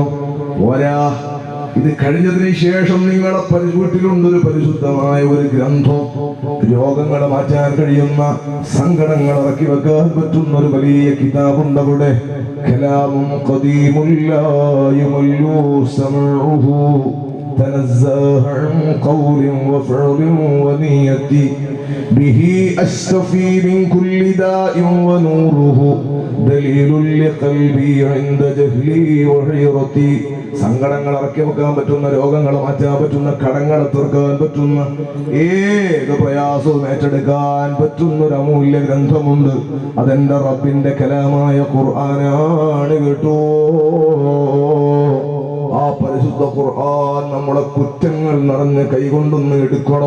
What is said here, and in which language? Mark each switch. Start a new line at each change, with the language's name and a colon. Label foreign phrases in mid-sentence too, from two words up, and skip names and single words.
Malayalam: പോരാ, ഇത് കഴിഞ്ഞതിന് ശേഷം നിങ്ങളെ വീട്ടിലുണ്ടൊരു പരിശുദ്ധമായ ഒരു ഗ്രന്ഥം, രോഗങ്ങളെ മാറ്റാൻ കഴിയുന്ന, സങ്കടങ്ങൾ ഇറക്കി വെക്കാൻ പറ്റുന്ന ഒരു വലിയ കിതാബുണ്ട് അവിടെ.
Arabic: كلام قديم لا يمل سماعه تنزه عن قول وفعل ونية به أشتفي من كل داء ونوره دليل لقلبي عند جهلي وحيرتي.
Malayalam: സങ്കടങ്ങൾ ഇറക്കി വെക്കാൻ പറ്റുന്ന, രോഗങ്ങൾ മാറ്റാൻ പറ്റുന്ന, കടങ്ങൾ തീർക്കാൻ പറ്റുന്ന, ഏത് പ്രയാസവും ഏറ്റെടുക്കാൻ പറ്റുന്ന ഒരു അമൂല്യ ഗ്രന്ഥമുണ്ട്. അതെന്റെ റബ്ബിന്റെ കലാമായ ഖുർആനാണ് കേട്ടോ. ആ പരിശുദ്ധ ഖുർആൻ നമ്മുടെ കുറ്റങ്ങൾ നിറഞ്ഞ കൈകൊണ്ടൊന്ന് എടുക്കണം.